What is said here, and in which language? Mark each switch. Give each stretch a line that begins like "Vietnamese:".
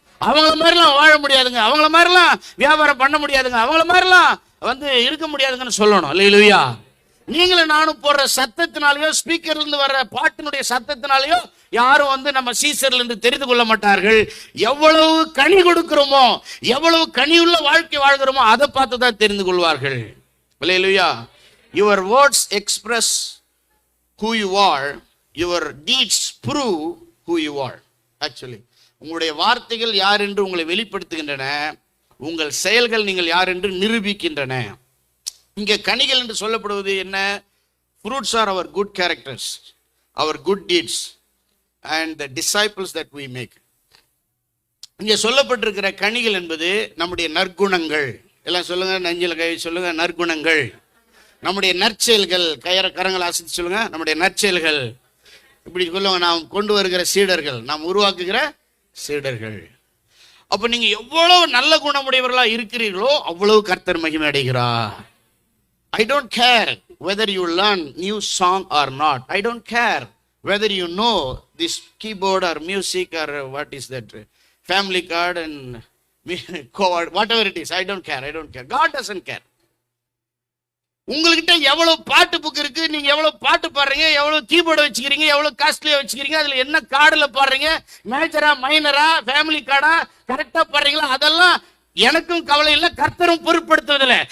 Tamil: அவங்கள மாதிரிலாம் வாழ முடியாதுங்க, அவங்கள மாதிரிலாம் வியாபாரம் பண்ண முடியாதுங்க, அவங்கள மாதிரிலாம் இருக்க முடியாதுங்கன்னு சொல்லணும். அல்லேலூயா. நீங்களும் நானும் போடுற சத்தத்தினாலேயோ, ஸ்பீக்கர்ல இருந்து வர்ற பாட்டினுடைய சத்தத்தினாலேயோ யாரும் நம்ம சீசர்ல இருந்து தெரிந்து கொள்ள மாட்டார்கள். எவ்வளவு கனி கொடுக்கிறோமோ, எவ்வளவு கனியுள்ள வாழ்க்கை வாழ்கிறோமோ அதை பார்த்து தான் தெரிந்து கொள்வார்கள். அல்லேலூயா.
English: Your words express who you are, your deeds prove who you are.
Tamil: Actually, உங்களுடைய வார்த்தைகள் யார் என்று உங்களை வெளிப்படுத்துகின்றன, உங்கள் செயல்கள் நீங்கள் யார் என்று நிரூபிக்கின்றன. இங்க கனிகள் என்று சொல்லப்படுவது என்ன?
English: Fruits are our good characters, our good deeds and the disciples that we make.
Tamil: இங்க சொல்லப்பட்டிருக்கிற கனிகள் என்பது நம்முடைய நற்குணங்கள். எல்லாம் சொல்லுங்க, நெஞ்சில கை சொல்லுங்க, நற்குணங்கள். நம்முடைய நற்செயல்கள். கரங்களை அசைத்து சொல்லுங்க, நம்முடைய நற்செயல்கள். இப்படி சொல்லுங்க, நாம் கொண்டு வருகிற சீடர்கள், நாம் உருவாக்குகிற சீடர்கள். அப்ப நீங்க எவ்வளவு நல்ல குணமுடையவர்களா இருக்கிறீர்களோ அவ்வளவு கர்த்தர் மகிமை அடைகிறார்.
English: I don't care whether you learn new song or not. I don't care whether you know this keyboard or music or what is that, family card and whatever it is. I don't care. God doesn't care.
Tamil: உங்ககிட்ட எவ்வளவு பாட்டு book இருக்கு, நீங்க எவ்வளவு பாட்டு பாடுறீங்க, எவ்வளவு keyboard வச்சுக்கிறீங்க, எவ்வளவு காஸ்ட்லியா வச்சுக்கிறீங்க, அதுல என்ன கார்டுல பாடுறீங்க, மேஜரா மைனரா ஃபேமிலி கார்டா கரெக்டா பாடுறீங்களா, அதெல்லாம் எனக்கும் கவலை இல்லை, கர்த்தரும் பொருட்படுத்துவதில்லை.